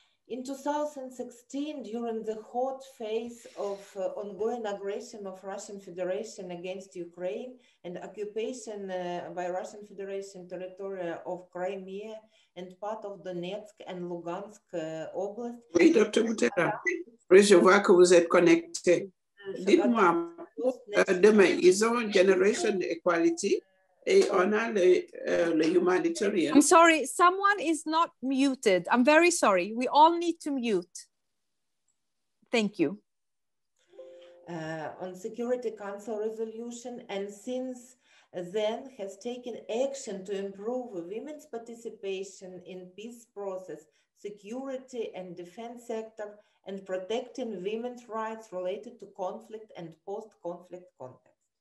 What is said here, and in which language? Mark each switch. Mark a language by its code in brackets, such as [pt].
[en] In 2016, during the hot phase of ongoing aggression of Russian Federation against Ukraine and occupation by Russian Federation territory of Crimea and part of Donetsk and Lugansk Oblast. [fr] Oui, Dr. Boutera, je vois que vous êtes connecté. Dites-moi, demain, ils ont Generation Equality et on a le Humanitarian. [en] I'm sorry, someone is not muted. I'm very sorry. We all need to mute. Thank you. On Security Council resolution, and since then has taken action to improve women's participation in peace process, security and defense sector, and protecting women's rights related to conflict and post-conflict context.